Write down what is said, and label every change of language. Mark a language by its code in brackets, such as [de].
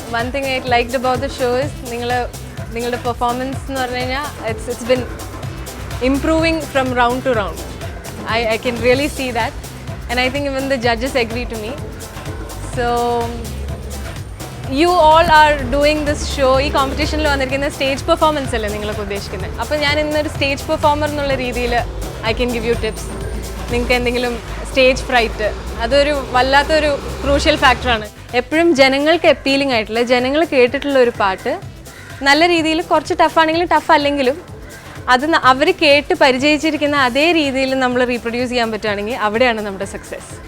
[en] one thing I liked about the show is [ml] നിങ്ങളുടെ performance എന്ന് പറഞ്ഞു കഴിഞ്ഞാൽ [en] It's been improving from round to round. I can really see that, and I think even the judges agree to me. So you all are doing this show. [ml] ഈ കോമ്പറ്റീഷനിൽ വന്നിരിക്കുന്ന stage performance അല്ലേ നിങ്ങളൊക്കെ ഉദ്ദേശിക്കുന്നത്. അപ്പോൾ ഞാൻ ഇന്നൊരു സ്റ്റേജ് പെർഫോമർ എന്നുള്ള രീതിയിൽ [en] I can give you tips. [ml] നിങ്ങൾക്ക് എന്തെങ്കിലും സ്റ്റേജ് ഫ്രൈറ്റ്, അതൊരു വല്ലാത്തൊരു ക്രൂഷ്യൽ ഫാക്ടറാണ്. എപ്പോഴും ജനങ്ങൾക്ക് അപ്പീലിംഗ് ആയിട്ടുള്ള, ജനങ്ങൾ കേട്ടിട്ടുള്ള ഒരു പാട്ട് നല്ല രീതിയിൽ കുറച്ച് ടഫാണെങ്കിലും ടഫ് അല്ലെങ്കിലും അത് അവർ കേട്ട് പരിചയിച്ചിരിക്കുന്ന അതേ രീതിയിൽ നമ്മൾ റീപ്രൊഡ്യൂസ് ചെയ്യാൻ പറ്റുകയാണെങ്കിൽ അവിടെയാണ് നമ്മുടെ സക്സസ്.